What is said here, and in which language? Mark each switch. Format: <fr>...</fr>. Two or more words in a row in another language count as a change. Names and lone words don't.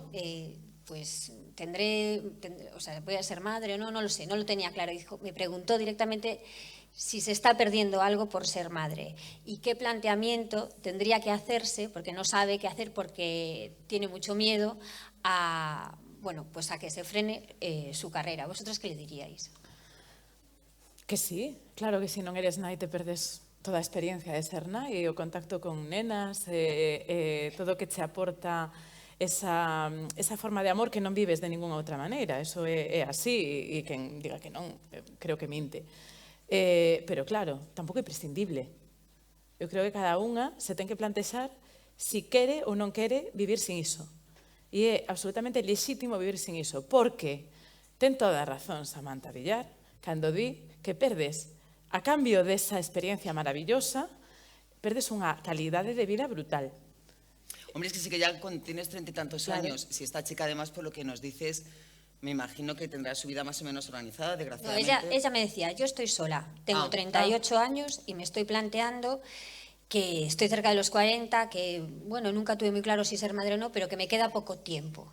<es>Pues tendré, o sea, voy a ser madre o no, no lo sé, no lo tenía claro. Me preguntó directamente si se está perdiendo algo por ser madre y qué planteamiento tendría que hacerse, porque no sabe qué hacer, porque tiene mucho miedo a, bueno, pues a que se frene su carrera. ¿Vosotros qué le diríais?</es> <gl>Que sí, claro que si non eres nai te perdes toda a experiencia de ser nai, o contacto con nenas, todo o que te aporta esa forma de amor que non vives de ninguna outra maneira. Eso é así, e quen diga que non, creo que minte. Pero claro, tampouco é prescindible. Eu creo que cada unha se ten que plantexar si quere ou non quere vivir sin iso. E é absolutamente lexítimo vivir sin iso, porque ten toda a razón Samantha Villar cando di que perdes, a cambio desa experiencia maravillosa, perdes unha calidade de vida brutal.</gl> <es>Hombre, es que sí que ya cuando tienes 30 y tantos años, si esta chica además por lo que nos dices, me imagino que tendrá su vida más o menos organizada, No, desgraciadamente. ella me decía, yo estoy sola, tengo 38 años y me estoy planteando que estoy cerca de los 40, que, bueno, nunca tuve muy claro si ser madre o no, pero que me queda poco tiempo.</es>